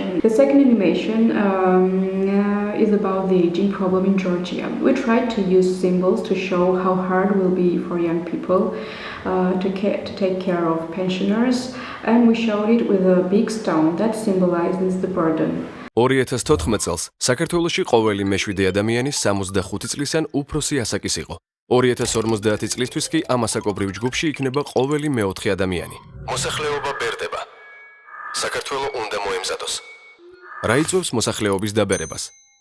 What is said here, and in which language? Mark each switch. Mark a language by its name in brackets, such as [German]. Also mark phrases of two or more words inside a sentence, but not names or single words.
[English] The second animation is about the aging problem in Georgia. We tried to use symbols to show how hard it will be for young people to take care of pensioners, and we showed it with a big stone that symbolizes the burden. [Georgian] 2014 წელს საქართველოში ყოველი მეშვიდე ადამიანი 65 წლისან უფროსი ასაკის იყო. 2050 წლისთვის კი ამ ასაკობრივ ჯგუფში იქნება ყოველი მეოთხე ადამიანი. მოსახლეობა ბერდება. საქართველო უნდა მოემზადოს. რა იწვევს მოსახლეობის დაბერებას?